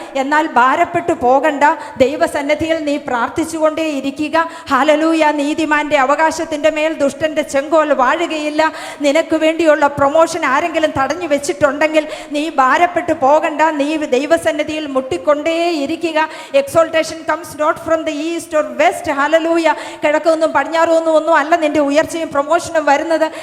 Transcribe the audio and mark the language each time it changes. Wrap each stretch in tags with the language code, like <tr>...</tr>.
<ml>എന്നാൽ ഭാരപ്പെട്ടു പോകണ്ട. ദൈവസന്നിധിയിൽ നീ പ്രാർത്ഥിച്ചുകൊണ്ടേ ഇരിക്കുക. ഹല്ലേലൂയ. നീതിമാന്റെ അവകാശത്തിൻ്റെ മേൽ ദുഷ്ടന്റെ ചെങ്കോൽ വാഴുകയില്ല. നിനക്ക് വേണ്ടിയുള്ള പ്രൊമോഷൻ ആരെങ്കിലും തടഞ്ഞു വെച്ചിട്ടുണ്ടെങ്കിൽ നീ ഭാരപ്പെട്ടു പോകണ്ട. നീ ദൈവസന്നിധിയിൽ മുട്ടിക്കൊണ്ടേ ഇരിക്കുക.</ml> <en>Exaltation comes not from the east or west. Hallelujah.</en> <ml>കിഴക്കൊന്നും പടിഞ്ഞാറൊന്നും ഒന്നും അല്ല നിന്റെ ഉയർച്ചയും പ്രൊമോഷനും വരുന്നത്.</ml>